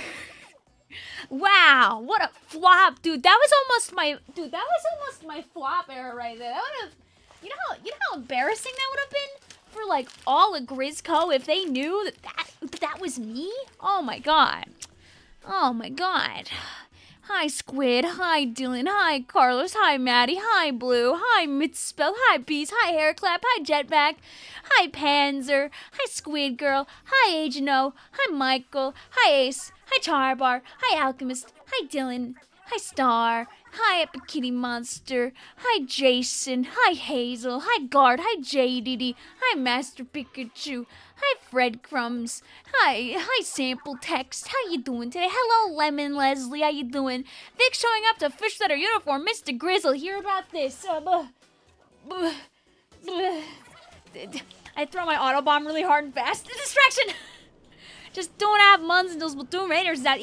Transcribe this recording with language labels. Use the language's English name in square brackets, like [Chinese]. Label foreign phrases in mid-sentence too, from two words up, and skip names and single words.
[English] Wow, what a flop, dude. That was almost my flop error right there. That would have, you know how embarrassing that would have been for like all of Grizzco if they knew that was me? Oh my god. Oh my god. Hi Squid, hi Dylan, hi Carlos, hi Maddie, hi Blue, hi Mitspell, hi Beast, hi Hairclap, hi Jetpack, hi Panzer, hi Squid Girl, hi Agent O, hi Michael, hi Ace, hi Charbar, hi Alchemist, hi Dylan, hi Star, hi Epic Kitty Monster, hi Jason, hi Hazel, hi Guard, hi JDD, hi Master Pikachu, hi Fred Crumbs, hi Sample Text, how you doing today? Hello Lemon Leslie, how you doing? Vic showing up to fish that are uniform, Mr. Grizzle, hear about this. I throw my auto bomb really hard and fast. Distraction! Just don't have months until Splatoon Raiders is out.